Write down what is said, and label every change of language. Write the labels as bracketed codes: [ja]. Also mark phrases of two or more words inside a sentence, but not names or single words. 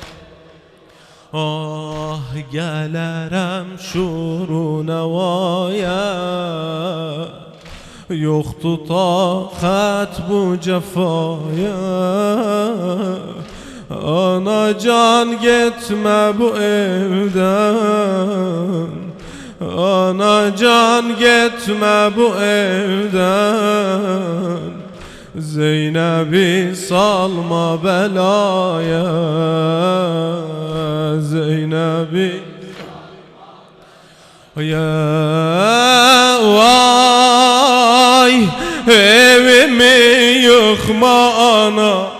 [az] Ah gələrəm şuruna vaya, yoxdur taqət bu cəfaya. [tr] Anacan gitme bu evden, anacan gitme bu evden, Zeynep'i salma belaya, Zeynep'i ya vay, evimi yıkma ana,